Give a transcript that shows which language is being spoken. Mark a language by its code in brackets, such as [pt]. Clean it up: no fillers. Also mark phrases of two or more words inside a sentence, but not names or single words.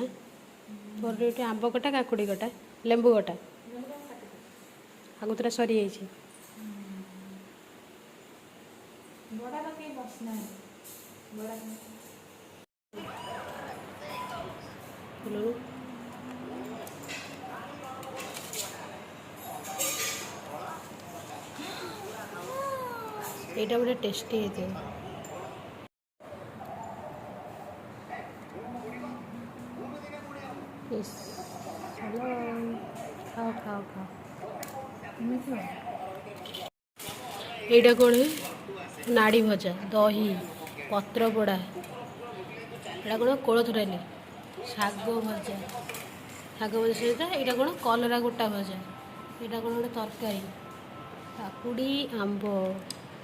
[or] ମୋର ଏଠି ଆମ୍ବ କଟା, କାକୁଡ଼ି କଟା, ଲେମ୍ବୁ କଟା ଆଗତୁରା ସରିଯାଇଛି। ବଡ଼ା ପକେଇ ବସିନାହିଁ। ବଡ଼ା ଫୁଲରୁ ଏଇଟା ବଡ଼ ଟେଷ୍ଟି ହେଇଥିବ। [bn] ইস চলো খাও খাও খাও। [or] এইটা କ'ଣ ନାଡ଼ି ଭଜା, ଦହି, ପତ୍ର ପୋଡ଼ା, ଏଇଟା କ'ଣ କୋଳଥ ଡାଲି, ଶାଗ ଭଜା ସହିତ ଏଇଟା କ'ଣ କଲରା ଗୋଟା ଭଜା, ଏଇଟା କ'ଣ ଗୋଟେ ତରକାରୀ, କାକୁଡ଼ି, ଆମ୍ବ,